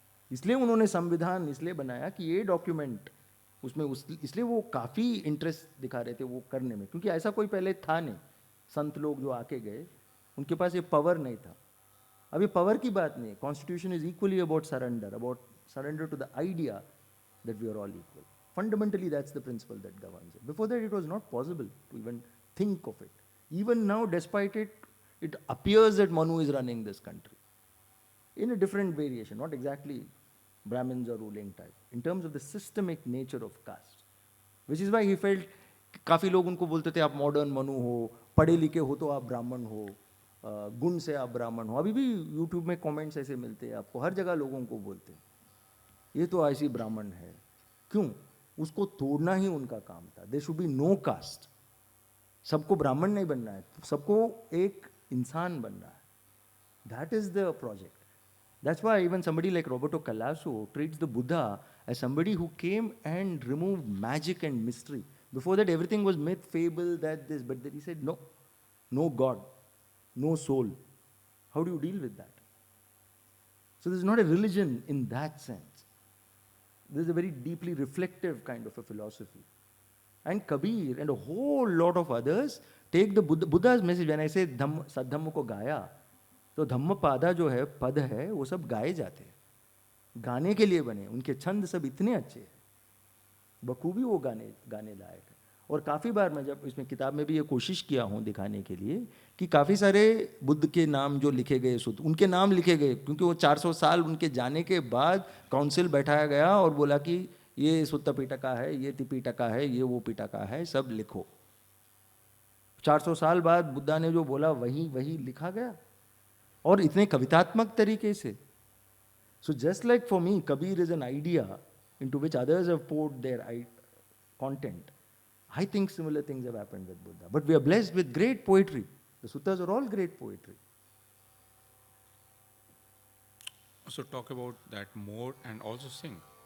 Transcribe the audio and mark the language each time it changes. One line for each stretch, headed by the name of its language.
Hindi: इसलिए उन्होंने संविधान इसलिए बनाया कि ये डॉक्यूमेंट उसमें इसलिए वो काफ़ी इंटरेस्ट दिखा रहे थे वो करने में, क्योंकि ऐसा कोई पहले था नहीं। संत लोग जो आके गए उनके पास ये पावर नहीं था। अब ये पावर की बात नहीं है,
English: Constitution is equally about surrender to the idea that we are all equal. Fundamentally, that's the principle that governs it. Before that, it was not possible to even think of it. Even now, despite it, it appears that Manu is running this country in a different variation, not exactly Brahmins or ruling type, in terms of the systemic nature of caste. Which is why he felt,
Hindi: काफ़ी लोग उनको बोलते थे आप modern Manu हो, पढ़े लिखे हो तो आप ब्राह्मण हो, गुण से आप ब्राह्मण हो। अभी भी यूट्यूब में कमेंट्स ऐसे मिलते हैं आपको, हर जगह लोगों को बोलते हैं ये तो ऐसी ब्राह्मण है। क्यों? उसको तोड़ना ही उनका काम था।
English: They should be no caste.
Hindi: सबको ब्राह्मण नहीं बनना है, सबको एक इंसान बनना है।
English: That is the project. That's why even somebody like Roberto Calasso treats the Buddha as somebody who came and removed magic and mystery. Before that, everything was myth, fable, that this, but then he said no, no God, no soul. How do you deal with that? So this is not a religion in that sense. This is a very deeply reflective kind of a philosophy. And Kabir and a whole lot of others take the Buddha's message. When I say
Hindi: सद्धम्म को गाया, तो धम्मपादा जो है, पद है, वो सब गाए जाते हैं, गाने के लिए बने। उनके छंद सब इतने अच्छे हैं, बखूबी वो गाने लायक है। और काफ़ी बार मैं जब इसमें किताब में भी ये कोशिश किया हूँ दिखाने के लिए कि काफ़ी सारे बुद्ध के नाम जो लिखे गए, सूत्र उनके नाम लिखे गए, क्योंकि वो 400 साल उनके जाने के बाद काउंसिल बैठाया गया और बोला कि ये सुत्त पिटका है, ये त्रिपिटका है, ये वो पिटका है, सब लिखो। 400 साल बाद बुद्धा ने जो बोला वही लिखा गया। और इतने कवितात्मक तरीके से.
English: So just like for me, Kabir is an idea into which others have poured their content. I think similar things have happened with Buddha. But we are blessed with great poetry. The suttas are all great poetry. So talk about that more and also sing.